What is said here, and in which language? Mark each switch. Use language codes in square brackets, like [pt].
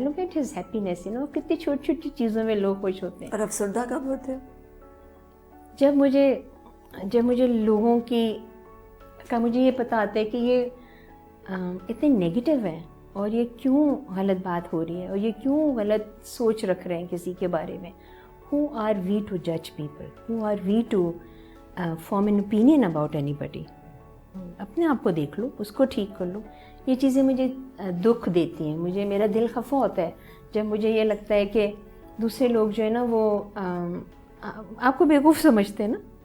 [en] Look at his happiness. [ur] کتنی چھوٹی چھوٹی چیزوں میں لوگ خوش ہوتے ہیں. اور افسردہ کب ہوتے ہیں؟ جب مجھے لوگوں کا مجھے یہ پتہ آتا ہے کہ یہ اتنے نیگیٹو ہیں, اور یہ کیوں غلط بات ہو رہی ہے, اور یہ کیوں غلط سوچ رکھ رہے ہیں کسی کے بارے میں. [en] who are we to judge people? who are we to form an opinion about anybody? [ur] اپنے آپ کو دیکھ لو, اس کو ٹھیک کر لو. یہ چیزیں مجھے دکھ دیتی ہیں, میرا دل خفا ہوتا ہے جب مجھے یہ لگتا ہے کہ دوسرے لوگ جو ہے نا وہ آپ کو بیوقوف سمجھتے ہیں نا.